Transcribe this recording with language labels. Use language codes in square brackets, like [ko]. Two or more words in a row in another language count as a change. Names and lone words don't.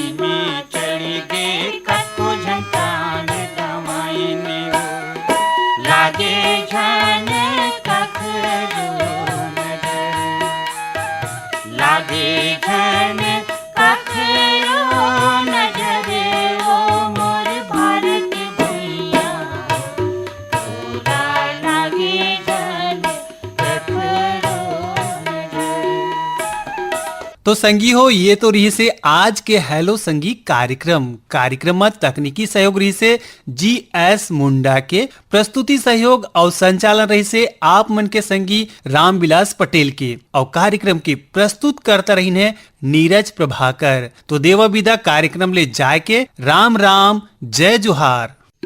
[hne] में चढ़ गए, कतको जन प्राण गंवाइने वो, लागे जन कखरो नजर, लागे जन कखरो नजर वो मोर भारत भैया, पूरा लागे जन कखरो नजर। तो संगी हो, ये तो रही से आज के हेलो संगी कार्यक्रम में तकनीकी सहयोग रही से GS मुंडा के, प्रस्तुति सहयोग और संचालन रही से आप मन के संगी रामविलास पटेल के, और कार्यक्रम के प्रस्तुत करता रही है नीरज प्रभाकर। तो देवा विदा कार्यक्रम ले जाए के राम राम, जय जोहार।